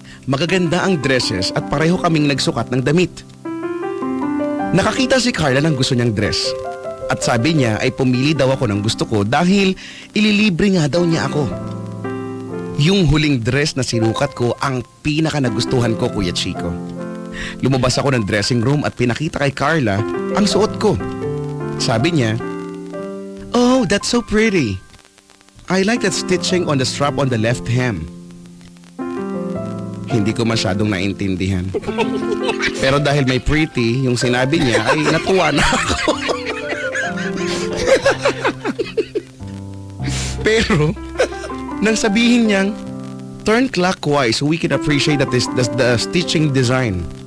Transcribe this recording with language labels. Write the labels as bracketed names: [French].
[Filipino] Magaganda ang dresses at pareho kaming nagsukat ng damit. Nakakita si Carla ng gusto niyang dress. At sabi niya ay pumili daw ako ng gusto ko dahil ililibre nga daw niya ako. Yung huling dress na sinukat ko ang pinaka nagustuhan ko, Kuya Chico. Lumabas ako ng dressing room at pinakita kay Carla ang suot ko. Sabi niya, [English] "Oh, that's so pretty. I like that stitching on the strap on the left hem." [Filipino] Hindi ko masyadong naintindihan. Pero dahil may pretty, yung sinabi niya ay natuwa na ako. Pero, nang sabihin niyang, [English] "Turn clockwise so we can appreciate that the stitching design."